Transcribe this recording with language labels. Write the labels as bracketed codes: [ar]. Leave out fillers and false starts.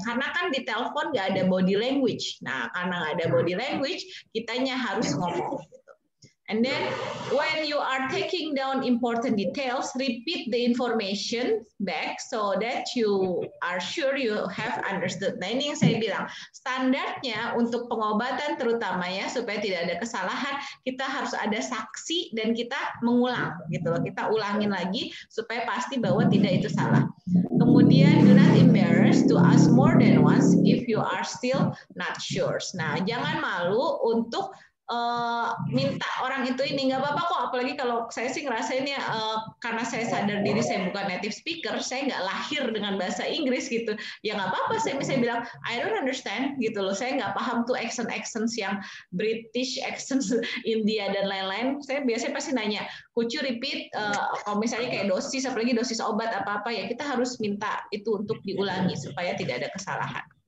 [id] Karena kan di telepon nggak ada body language. Nah, karena nggak ada body language, kitanya harus ngomong. [en] And then when you are taking down important details, repeat the information back so that you are sure you have understood. [id] Nah, ini yang saya bilang, standarnya untuk pengobatan terutama ya, supaya tidak ada kesalahan, kita harus ada saksi dan kita mengulang gitu loh. Kita ulangin lagi supaya pasti bahwa tidak itu salah. [en] Kemudian do not embarrass to ask more than once if you are still not sure. [id] Nah, jangan malu untuk minta orang itu ini, nggak apa-apa kok, apalagi kalau saya sih ngerasainnya karena saya sadar diri saya bukan native speaker, saya nggak lahir dengan bahasa Inggris gitu, ya nggak apa-apa saya misalnya bilang [en] I don't understand [id] gitu loh, saya nggak paham tuh accents yang British accents India dan lain-lain, saya biasanya pasti nanya [en] could you repeat, [id] kalau misalnya kayak dosis, apalagi dosis obat apa-apa ya kita harus minta itu untuk diulangi supaya tidak ada kesalahan.